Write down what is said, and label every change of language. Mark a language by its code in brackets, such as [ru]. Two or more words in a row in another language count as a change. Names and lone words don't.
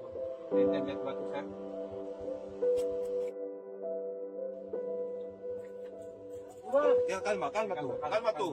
[tl] Internet ba ito, sir? [es] Ya, calma, calma tú, calma tú.